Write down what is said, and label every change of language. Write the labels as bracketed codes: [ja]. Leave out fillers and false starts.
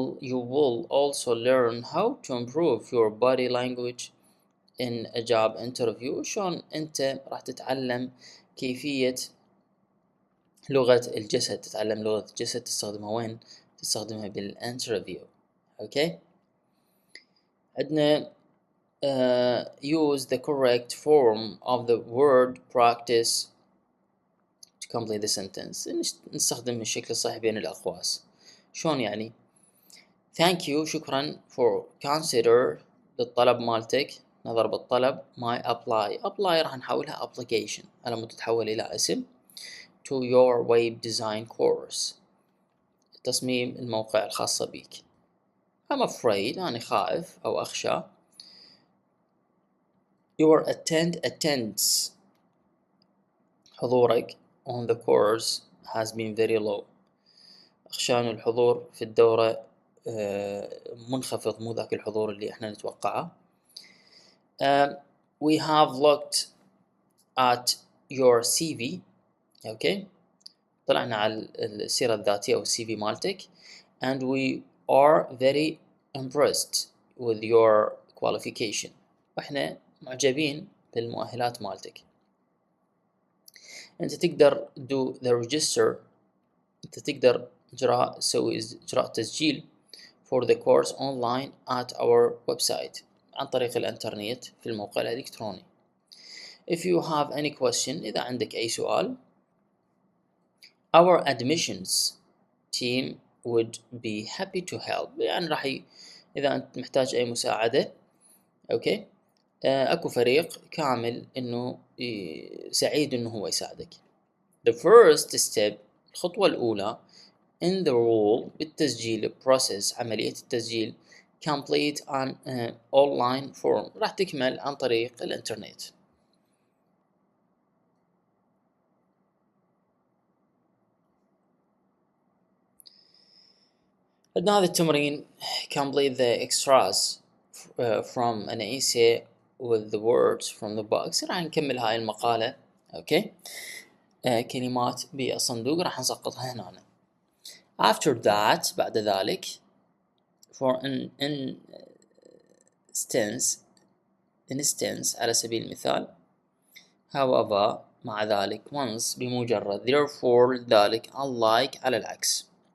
[en] You will also learn how to improve your body language in a job interview. [ar] شلون أنت راح تتعلم كيفية لغة الجسد، تتعلم لغة الجسد تستخدمها وين؟ تستخدمها بالانترفيو. [en] Okay. عندنا use the correct form of the word practice to complete the sentence. [ar] نستخدم الشكل الصحيح بين الأقواس. شلون يعني؟ [en] thank you، [ar] شكرا، [en] for consider [ar] للطلب مالتك، نظر بالطلب. [en] my apply [ar] راح نحولها application على مود تتحول إلى اسم. [en] to your web design course، [ar] تصميم الموقع الخاصة بيك. [en] I'm afraid، [ar] أنا خائف أو أخشى. [en] your attendance، [ar] حضورك [en] on the course has been very low، [ar] أخشى أن الحضور في الدورة منخفض، مو ذاك الحضور اللي احنا نتوقعه. [en] we have looked at your CV. okay. [ar] طلعنا على السيرة الذاتية أو السي في مالتك. [en] and we are very impressed with your qualification، [ar] وإحنا معجبين بالمؤهلات مالتك. أنت تقدر [en] do the register، [ar] أنت تقدر تسوي إجراء تسجيل [en] for the course online at our website، [ar] عن طريق الإنترنت في الموقع الإلكتروني. [en] if you have any question، [ar] إذا عندك أي سؤال، [en] our admissions team would be happy to help، [ar] يعني إذا أنت محتاج أي مساعدة، أوكي، أكو فريق كامل إنه سعيد إنه هو يساعدك. [en] the first step، [ar] الخطوة الأولى [en] in the role، [ar] بالتسجيل [en] process، [ar] عملية التسجيل [en] complete an online form، [ar] راح تكمل عن طريق الإنترنت. عندنا هذا التمرين [en] complete the extras from an essay with the words from the box. [ar] راح نكمل هاي المقالة. اوكي. كلمات بالصندوق راح نسقطها هنا. after that، بعد ذلك، [en] for an instance [ar] على سبيل المثال، however مع ذلك، once بمجرد، therefore ذلك، unlike على العكس.